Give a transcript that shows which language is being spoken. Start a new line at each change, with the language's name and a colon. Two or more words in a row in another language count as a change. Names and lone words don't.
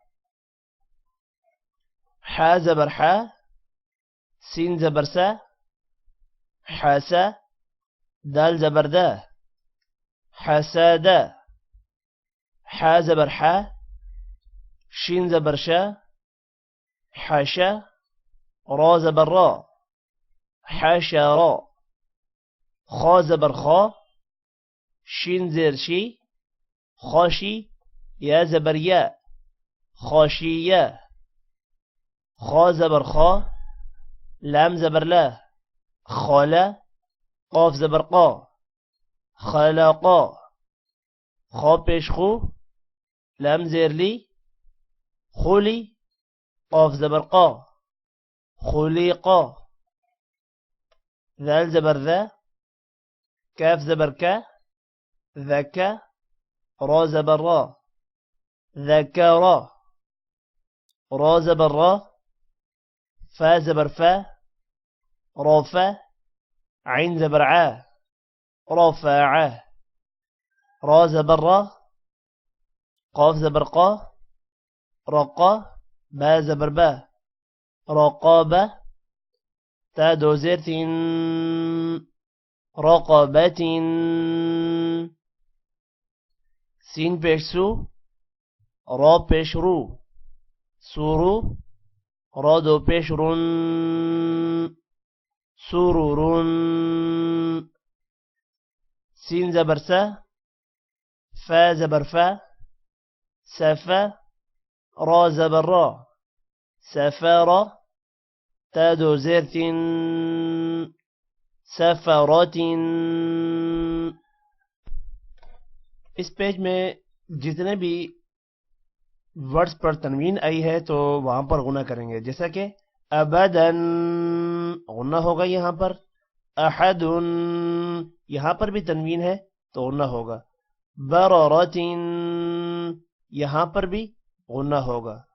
Urdu: حا زبر حا، سین زبر سا، حاسا۔ دال زبر دا، حسادا۔ حا زبر حا، شین زبر شا، حاشا۔ را زبر را، حاشا را۔ خا زبر خا، شین زیر شی، خاشی۔ یا زبر یا، خاشیہ۔ خا زبر خا، لام زبر لا، خالا۔ قاف زبر قا، خلقا۔ خا پیش خو، لام زیر لی، خولی۔ قاف زبر قا، خلیقا۔ ذال زبر ذا، کاف زبر کا، ذکا۔ را زبر را، ذکرا۔ را زبر را، فا زبر فا، رافا۔ عین زبر عا، رافعا۔ را زبر را، قاف زبر قا، رقا۔ با زبر با، رقابة۔ تا دو زیر تین، رقابة۔ سین پیش سو، را پیش رو، سورو۔ را دو پیش رن سرور سین زبر سا فا زبر فا سفا را زبر را سفارا تا دو زیر تین سفارات اس پیج میں جتنے بھی ورڈز پر تنوین آئی ہے تو وہاں پر غنہ کریں گے، جیسا کہ ابدن غنہ ہوگا یہاں پر، احد یہاں پر بھی تنوین ہے تو غنہ ہوگا، بررت یہاں پر بھی غنہ ہوگا،